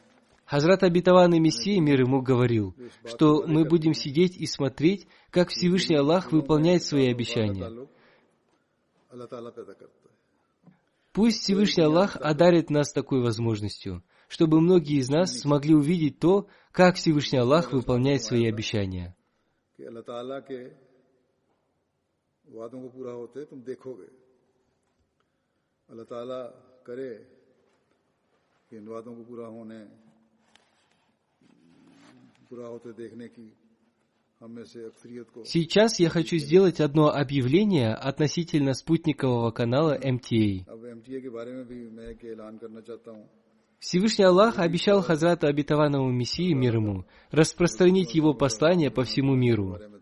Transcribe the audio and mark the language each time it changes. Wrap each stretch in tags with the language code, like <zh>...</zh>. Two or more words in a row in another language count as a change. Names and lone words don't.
<ru>Хазрат Обетованный Мессия, мир ему, говорил, что мы будем сидеть и смотреть, как Всевышний Аллах выполняет свои обещания.</ru> <ur>اللہ تعالیٰ پیدا کرتا ہے</ur> <ru>Пусть Всевышний Аллах одарит нас такой возможностью, чтобы многие из нас смогли увидеть то, как Всевышний Аллах выполняет свои обещания.</ru> <ur>کہ اللہ تعالیٰ کے وعدوں کو پورا ہوتے تم دیکھو گے اللہ تعالیٰ کرے کہ ان وعدوں کو پورا ہوتے دیکھنے کی</ur> <ru>Сейчас я хочу сделать одно объявление относительно спутникового канала MTA. Всевышний Аллах обещал Хазрату Обетованному Мессии, мир ему, распространить его послание по всему миру.</ru>